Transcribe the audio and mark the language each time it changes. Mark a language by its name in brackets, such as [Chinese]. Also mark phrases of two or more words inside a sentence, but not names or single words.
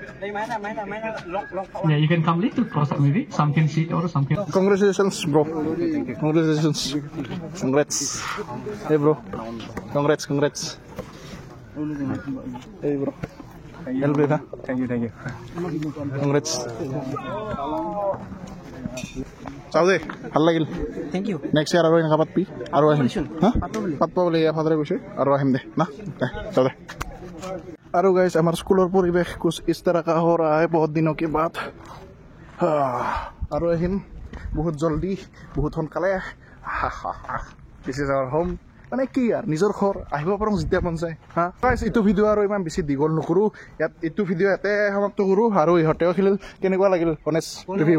[English] Yeah, you can come later, cross up maybe. Some can sit or some can. Congratulations, bro. Congratulations. Congrats. Hey, bro. Congrats. Hey, bro. Well played, huh? Thank you. Congrats. [Assamese] চাও দে ভাল লাগিল [English] Thank you. next year [Assamese] আৰু এনেকা পাতবি আৰু আহিম হা পাতব বুলি ফাদাৰে কৈছে আৰু আহিম দে না চাও দে আৰু গাইছ আমাৰ স্কুলৰ পৰিৱেশ [Hindi] कुछ इस तरह का हो रहा है बहुत दिनों के बाद [Assamese] আৰু আহিম বহুত জলদি বহুত সোনকালে [English] this is our home [Assamese] মানে কি আৰু নিজৰ ঘৰ আহিব পাৰোঁ যেতিয়া মন যায় হা গাইছ এইটো ভিডিঅ' আৰু ইমান বেছি দীঘল নকৰোঁ ইয়াত এইটো ভিডিঅ' ইয়াতে সমাপ্ত কৰোঁ আৰু ইহঁতেও খেলিল কেনেকুৱা লাগিল [English] honest review